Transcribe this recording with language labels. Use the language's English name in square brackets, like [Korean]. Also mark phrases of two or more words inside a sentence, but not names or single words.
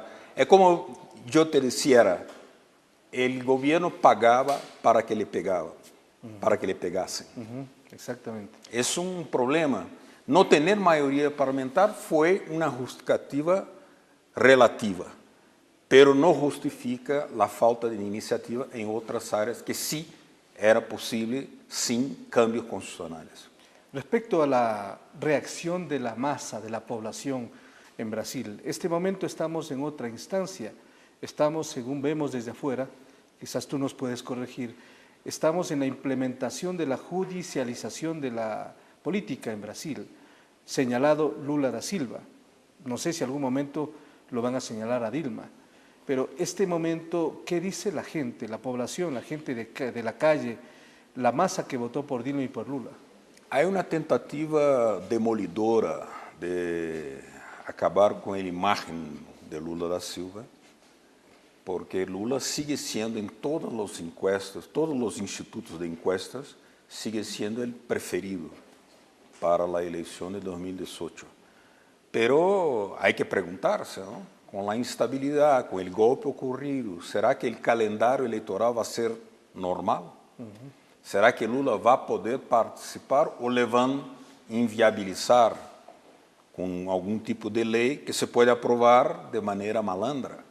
[Portuguese] É como eu te dizia, o governo pagava para que ele pegassem. Exatamente. É problema. Não ter maioria parlamentar foi uma justificativa relativa, pero não justifica a falta de iniciativa em outras áreas que sim era possível sem cambios constitucionais. [Spanish] Respecto a la reacción de la masa, de la población en Brasil, este momento estamos en otra instancia. Estamos, según vemos desde afuera, quizás tú nos puedes corregir, estamos en la implementación de la judicialización de la política en Brasil, señalado Lula da Silva. No sé si algún momento lo van a señalar a Dilma, pero este momento, ¿qué dice la gente, la población, la gente de la calle, la masa que votó por Dilma y por Lula? [Portuguese] Há uma tentativa demolidora de acabar com a imagem de Lula da Silva, porque Lula sigue sendo em todas as encuestas, todos os institutos de encuestas, sigue sendo o preferido para a eleição de 2018. Pero há que perguntar-se, ¿no? Com a instabilidade, com o golpe ocorrido, será que o calendário eleitoral vai ser normal? Será que Lula vai poder participar ou le vão inviabilizar com algum tipo de lei que se pode aprovar de maneira malandra?